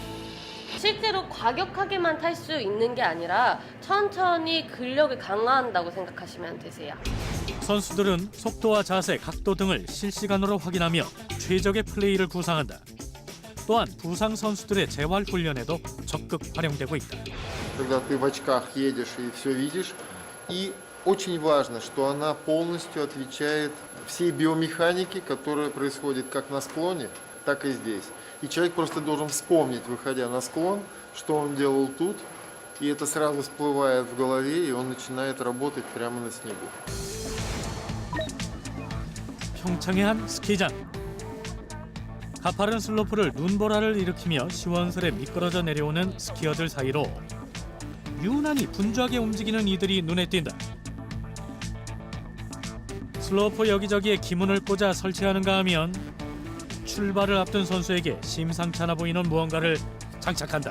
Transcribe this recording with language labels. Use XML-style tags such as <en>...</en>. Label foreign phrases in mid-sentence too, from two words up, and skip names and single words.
<ko>실제로 과격하게만 탈 수 있는 게 아니라 천천히 근력을 강화한다고 생각하시면 되세요. 선수들은 속도와 자세, 각도 등을 실시간으로 확인하며 최적의 플레이를 구상한다. 또한 부상 선수들의 재활 훈련에도 적극 활용되고 있다.</ko> <ru>Когда ты в очках едешь и все видишь, и очень важно, что она полностью отвечает всей биомеханике, которая происходит как на склоне, так и здесь. И человек просто должен вспомнить, выходя на склон, что он делал тут, и это сразу всплывает в голове, и он начинает работать прямо на снегу.</ru> <ko>평창의 한 스키장. 가파른 슬로프를 눈보라를 일으키며 시원스레 미끄러져 내려오는 스키어들 사이로 유난히 분주하게 움직이는 이들이 눈에 띈다. 슬로프 여기저기에 기문을 꽂아 설치하는가 하면 출발을 앞둔 선수에게 심상치 않아 보이는 무언가를 장착한다.</ko>